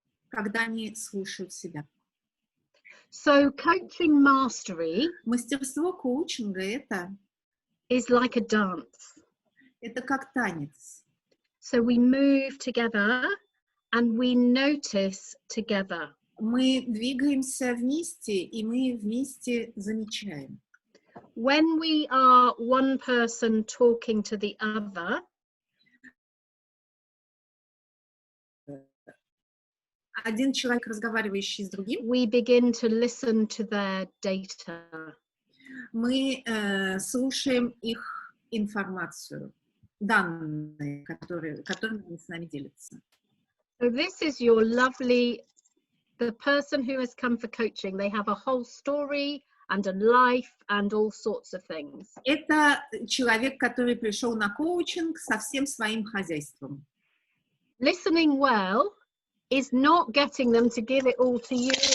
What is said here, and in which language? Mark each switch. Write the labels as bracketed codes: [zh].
[ru] когда они слушают себя. [en] So coaching mastery [ru] Мастерство коучинга [en] is like a dance. [ru] это как танец. [en] So we move together and we notice together. [ru] Мы двигаемся вместе, и мы вместе замечаем. [en] When we are one person talking to the other, [ru] Один человек, разговаривающий с другим, [en] we begin to listen to their data. [ru] мы слушаем их информацию, данные, которыми они с нами делятся. [en] So this is your lovely, the person who has come for coaching, they have a whole story and a life and all sorts of things. [ru] Это человек, который пришел на коучинг со всем своим хозяйством. [en] Listening well is not getting them to give it all to you.